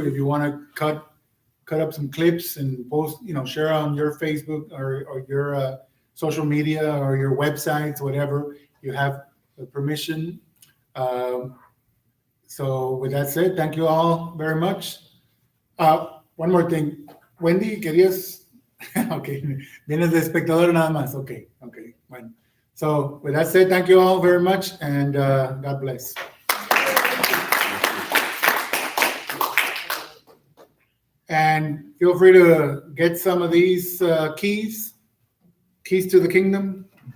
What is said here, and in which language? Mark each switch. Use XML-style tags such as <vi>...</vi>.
<en>If you want to cut up some clips and post, share on your Facebook or your social media or your websites, whatever, you have the permission. So with that said, thank you all very much. One more thing. Wendy,</en> <es>querías... Okay, vienes de espectador nada más. Okay, bueno.</es> <en>So with that said, thank you all very much, and God bless. And feel free to get some of these keys to the kingdom.</en>